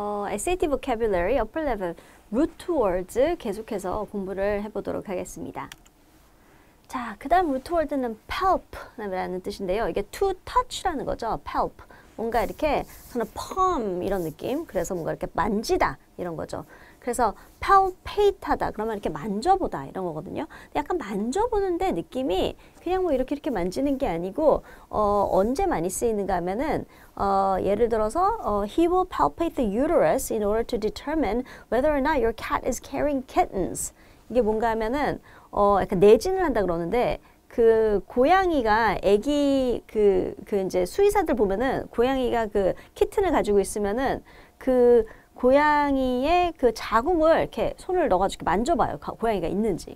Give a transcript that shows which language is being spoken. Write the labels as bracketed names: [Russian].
[English] SAT Vocabulary Upper Level Root Words [Korean] 계속해서 공부를 해보도록 하겠습니다. 자, 그 다음 root word는 palp라는 뜻인데요. 이게 to touch라는 거죠. [English] palp. [Korean] 뭔가 이렇게 저는 palm 이런 느낌. 그래서 뭔가 이렇게 만지다 이런 거죠. 그래서 palpate하다. 그러면 이렇게 만져보다 이런 거거든요. 약간 만져보는데 느낌이 그냥 뭐 이렇게 만지는 게 아니고 언제 많이 쓰이는가 하면은 예를 들어서 [English] he will palpate the uterus in order to determine whether or not your cat is carrying kittens. [Korean] 이게 뭔가 하면은 약간 내진을 한다 그러는데 그 고양이가 애기 그 이제 수의사들 보면은 고양이가 그 키튼을 가지고 있으면은 그 고양이의 그 자궁을 이렇게 손을 넣어가지고 만져봐요. 고양이가 있는지.